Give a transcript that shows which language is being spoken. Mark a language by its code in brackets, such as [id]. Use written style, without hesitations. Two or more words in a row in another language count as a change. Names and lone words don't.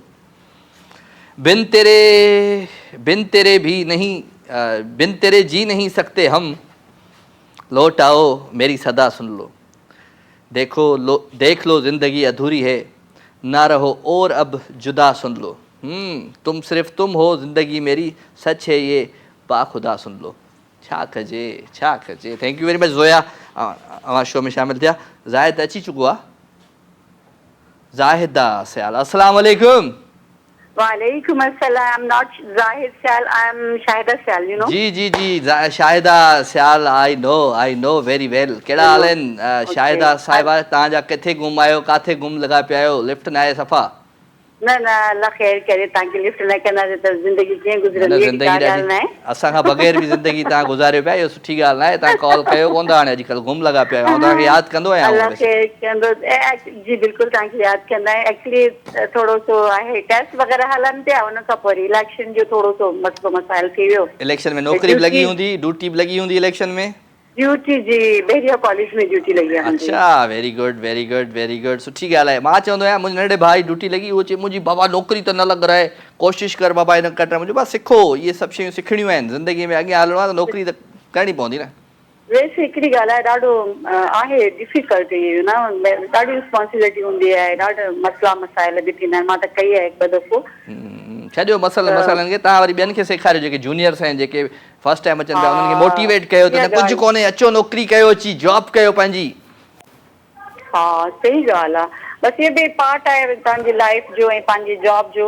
[ur] بن تیرے بھی نہیں، بن تیرے جی نہیں سکتے ہم، لوٹ آؤ میری صدا سن لو. دیکھ لو زندگی ادھوری ہے، نہ رہو اور اب جدا سن لو. تم صرف تم ہو زندگی میری، سچ ہے یہ باخدا سن لو. [sd] छा कजे। [en] thank you very much जोया, [ur] ہمارے شو میں [sd] शामिल थिया। जाहिद अची चुको आहे, जाहिदा सयाल। [ar] السلام عليكم. وعليكم السلام. [en] Not Zahid Sayal, I am Shahida Sayal, you know. [sd] जी शाहिदा सयाल, [en] I know very well. [sd] कहिड़ा हाल आहिनि शाहिदा साहिबा? तव्हांजा किथे गुम आहियो, काथे गुम लॻा पिया आहियो? लिफ्ट न आहे सफ़ा? न अल्लाह ख़ैर करे, तव्हांखे लिफ्ट न कंदासीं त ज़िंदगी कीअं गुज़रंदी? ज़िंदगी असां खां बग़ैर बि ज़िंदगी तव्हां गुज़ारियो पिया, इहो सुठी ॻाल्हि न आहे। तव्हां कॉल कयो कोन था हाणे, अॼुकल्ह गुम लॻा पिया आहियो। तव्हांखे यादि कंदो आहियां। अल्लाह ख़ैर कंदो। जी बिल्कुलु तव्हांखे यादि कंदा आहियूं। एक्चुअली थोरो सो आहे, टेस्ट वग़ैरह हलनि पिया, उन खां पोइ इलेक्शन जो थोरो सो मसइलो मसाइल थी वियो। इलेक्शन में नौकिरी बि लॻी हूंदी, ड्यूटी बि लॻी हूंदी इलेक्शन में? [ur] ڈیوٹی جی بحریہ کالج میں ڈیوٹی لگی ہے. [en] अच्छा, very good, [sd] सुठी ॻाल्हि आहे। मां चवंदो आहियां मुंहिंजे नंढे भाउ ड्यूटी लॻी, उहो चए मुंहिंजी बाबा नौकिरी त न लॻ रहे, कोशिशि कर बाबा हिन कट। मुंहिंजो बसि सिखो, इहे सभु शयूं सिखणियूं आहिनि ज़िंदगी में, अॻियां हलणो आहे त नौकिरी त करणी पवंदी न। वैसे हिकिड़ी ॻाल्हि आहे, ॾाढो आहे [en] difficult, you know, [sd] ॾाढी रिस्पॉन्सिबिलिटी हूंदी आहे, ॾाढा मसइला मसाइल बि थींदा आहिनि। मां त कई आहे हिकु ॿ दफ़ो। छॾियो मसइलनि खे, तव्हां वरी ॿियनि खे सेखारियो, जेके जूनियर्स आहिनि, जेके [en] first time [sd] अचनि पिया, उन्हनि खे मोटिवेट कयो त कुझु कोन्हे, अचो नौकिरी कयो, अची जॉब कयो पंहिंजी। हा सही ॻाल्हि आहे, बसि इहे बि पार्ट आहे तव्हांजी लाइफ जो ऐं पंहिंजी जॉब जो।